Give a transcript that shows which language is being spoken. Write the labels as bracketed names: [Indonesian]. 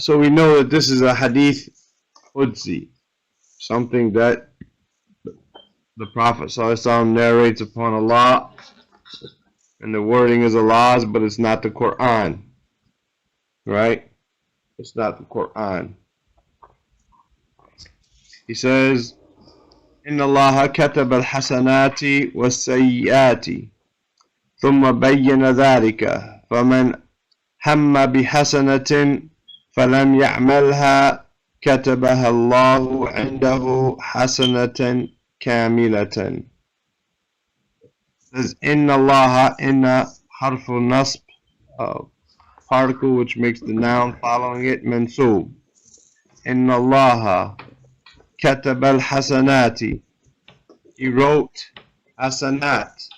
[English] So we know that this is a hadith Qudsi, something that the Prophet ﷺ narrates upon Allah, and the wording is Allah's, but it's not the Quran, right? It's not the Quran. [Arabic] He says, إن الله كتب الحسنات والسيئات ثم بين ذلك فمن هم بحسنة فلم يعملها كتبها الله عنده حسنة كاملة. [English] Says inna Allah, inna harful nasb, particle which makes the noun following it mansub. Inna Allah katab al hasanati, he wrote hasanat.